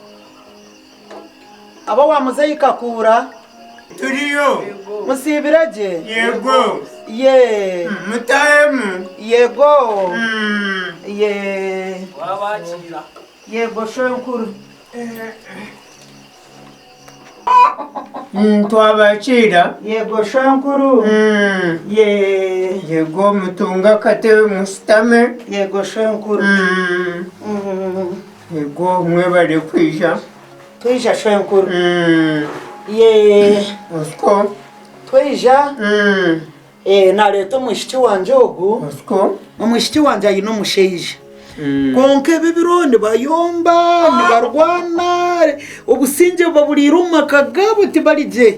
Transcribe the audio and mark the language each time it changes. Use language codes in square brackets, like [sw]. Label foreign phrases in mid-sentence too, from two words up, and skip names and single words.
[nyn] turiyo musibiraje yego ye mutahemu yego ye yego shonkuru twabakira yego shonkuru ye yego mutunga katewe musitame yego shonkuru yego mwebale kwija twija shonkuru ye osiko twija naleta omushiki wanje ogu osiko omushiki wanje ayine omusheija konka ebibiro nibayomba nibarwana obusinge baburira omu maka gabo tibarigye